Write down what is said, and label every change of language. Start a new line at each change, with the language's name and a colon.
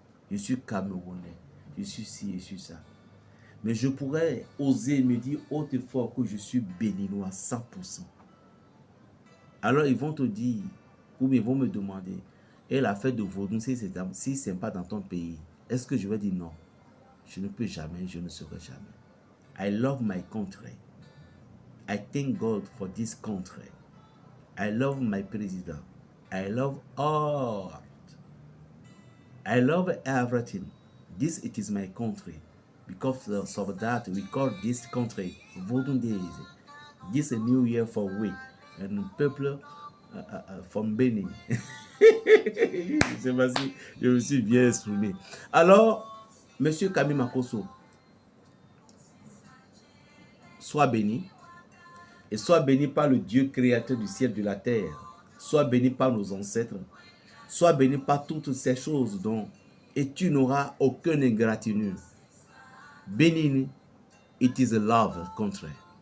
French: Je suis camerounais. Je suis ci, je suis ça. Mais je pourrais oser me dire haut et fort que je suis béninois 100%. Alors ils vont te dire, ou bien ils vont me demander, et la fête de Vaudou, si c'est pas dans ton pays, est-ce que je vais dire non? Je ne peux jamais, je ne serai jamais.
English: I love my country. I thank God for this country. I love my president. I love art. I love everything. This it is my country. Because of that, we call this country Vaudou Days. This a new year for we. And peuple from Benin.
French: Je sais pas si je me suis bien exprimé. Alors, Monsieur Camille Makosso, sois béni. Et sois béni par le Dieu créateur du ciel et de la terre. Sois béni par nos ancêtres. Sois béni par toutes ces choses dont et tu n'auras aucune ingratitude.
English: Benin, it is a love country.